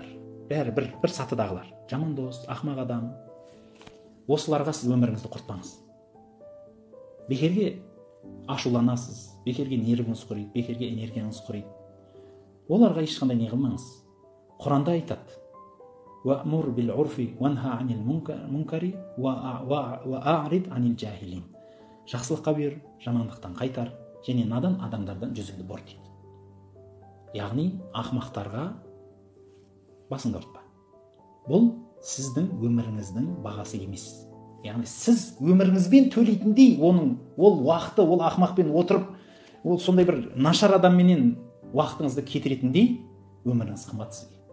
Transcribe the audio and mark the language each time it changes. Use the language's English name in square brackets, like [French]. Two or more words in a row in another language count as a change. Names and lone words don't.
[Kazakh] Бәрі бір сатыдағылар. Жаман дос, ақымақ адам. Осыларға сіз өміріңізді құртпаңыз. Бекерге ашуланасыз, бекерге нервіңіз құриды, бекерге энергияңыз құриды. Оларға ешқандай не қылмаңыз. Құранда айтады: [Arabic] وَأْمُرْ بِالْعُرْفِ وَانْهَى عَنِ الْمُنْكَرِ وَأَعْرِضْ عَنِ الْجَاهِلِينَ. [Kazakh] Жақсылыққа бер, жамандықтан қайтар, және надан адамдардан жүзіңді бұр дейді. Яғни ақымақтарға басыңды ұртпа. Бұл сіздің өміріңіздің бағасы емес. Яғни сіз өміріңізбен төлейтіндей ол уақыты ол ақымақпен отырып, ол сондай бір нашар адамменен уақытыңызды кетіретіндей өміріңіз қымбат сізге.